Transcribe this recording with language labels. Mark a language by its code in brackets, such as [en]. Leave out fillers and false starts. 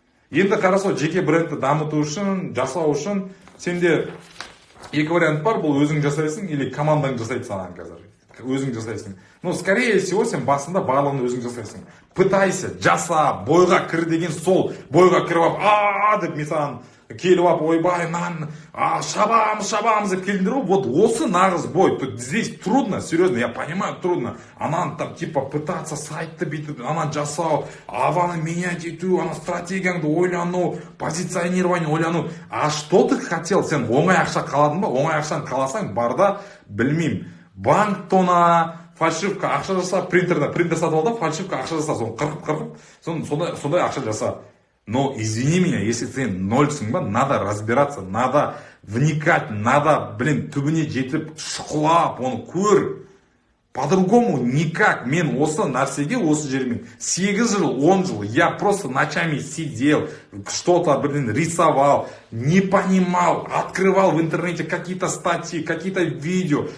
[kk] Енді қарасау, жеке брендті дамыту үшін, жасау үшін, сенде екі вариант бар, бұл өзің жасайсың, [ru] или [kk] командаң жасайды саған қазір. Өзің жасайсың. [ru] Но скорее всего [kk] сен басында барлығын өзің жасайсың. [ru] Пытайся, [kk] жаса, бойға кір деген сол, бойға кіріп алып, деп мен саған келіп алып, ойбай, шабамыз деп келдіңдер ғой, вот осы нағыз бой. [ru] Здесь трудно, серьезно, я понимаю, трудно. [kk] Ананы там [ru] типа пытаться [kk] сайтты бүйтіп, ананы жасау, аваны [ru] менять [kk] ету, ана стратегияңды ойлану, позиционирование ойлану. [ru] А что ты хотел? [kk] Сен оңай ақша қаладың ба? Оңай ақшаны қаласаң, барда, білмеймін, банк тона, фальшивка ақша жаса, принтер сатып ал да, фальшивка ақша жаса, соны қырқып, сондай ақша жаса. [ru] Но извини меня, если ты [kk] нольсың ба, [ru] надо разбираться, надо вникать, надо, [kk] түбіне жетіп, шұқылап, оны көр. [ru] По-другому никак. [kk] Мен осы нәрсеге, осы жермен 8 жыл, 10 жыл, [ru] я просто ночами сидел, что-то, рисовал, не понимал, открывал в интернете какие-то статьи, какие-то видео.